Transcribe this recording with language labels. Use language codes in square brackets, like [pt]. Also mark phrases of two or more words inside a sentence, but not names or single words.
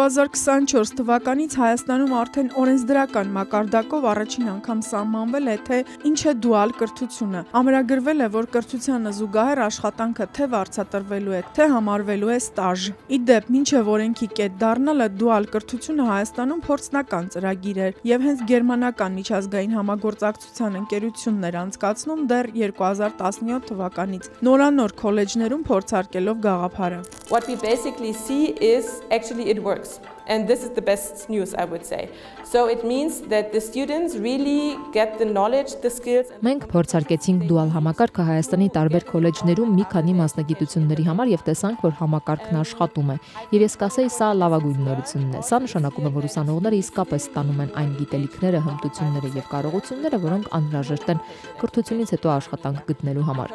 [hy] 2024 թվականից Հայաստանում արդեն օրենսդրական մակարդակով առաջին անգամ սահմանվել է, թե ինչ է դուալ կրթությունը։ Ամրագրվել է, որ կրթությանը զուգահեռ աշխատանքը թե վարձատրվելու է, թե համարվելու է ստաժ։ Ի դեպ, մինչև օրենքի կետ դառնալը դուալ կրթությունը Հայաստանում փորձնական ծրագիր էր, եւ հենց գերմանական միջազգային համագործակցության ընկերությունն էր անցկացնում դեռ 2017 թվականից, նորանոր քոլեջներում փորձարկելով գաղափարը։ [en] What we basically see is actually it works. And this is the best news, I would say. So it means that the students really get the knowledge, the skills. [hy] Մենք փորձարկեցինք դուալ համակարգը Հայաստանի տարբեր քոլեջներում մի քանի մասնագիտությունների համար եւ տեսանք, որ համակարգն աշխատում է։ Եվ ես կասեի, սա լավագույն նորությունն է։ Սա նշանակում է, որ ուսանողները իսկապես ստանում են այն գիտելիքները, հմտությունները եւ կարողությունները, որոնք անհրաժեշտ են կրթությունից հետո աշխատանք գտնելու համար։